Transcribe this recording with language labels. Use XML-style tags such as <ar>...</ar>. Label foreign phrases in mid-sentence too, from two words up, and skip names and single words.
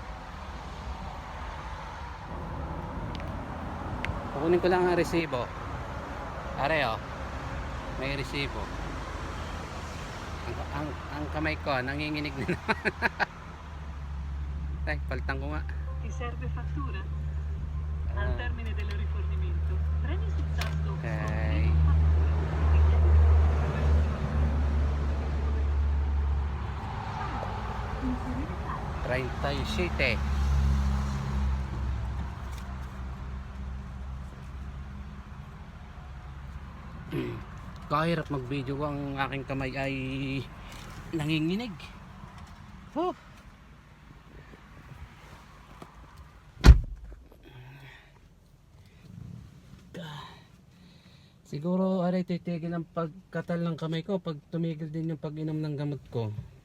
<tl>Kukunin ko lang ang resibo. Are oh. May resibo. Ang kamay ko nanginginig na naman. Ay, paltang ko nga.</tl> <it>Ti serve fattura? Al termine del rifornimento, premi sul tasto Okay. Fattura. 37.</it> <tl>Kahirap mag-video ko, ang aking kamay ay nanginginig. Oh. Siguro aray titigil ang pagkatal ng kamay ko pag tumigil din yung pag-inom ng gamot ko.</tl>